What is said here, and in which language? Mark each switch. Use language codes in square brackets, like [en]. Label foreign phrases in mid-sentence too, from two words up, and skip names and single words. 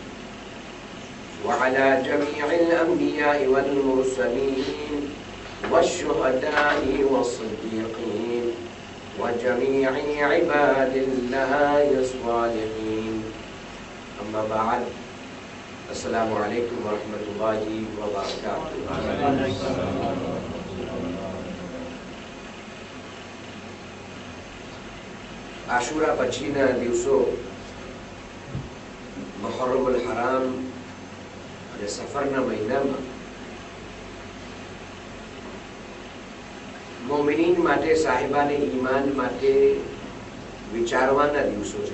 [ar] وعلى جميع الأنبياء والمرسلين والشهداء والصديقين وجميع عباد الله الصالحين أما بعد السلام عليكم ورحمة الله وبركاته [gu] આશુરા પછીના દિવસો મુહર્રમુલ હરામ અને સફરના મહિનામાં મોમિનીન માટે સાહેબાને ઈમાન માટે વિચારવાના દિવસો છે.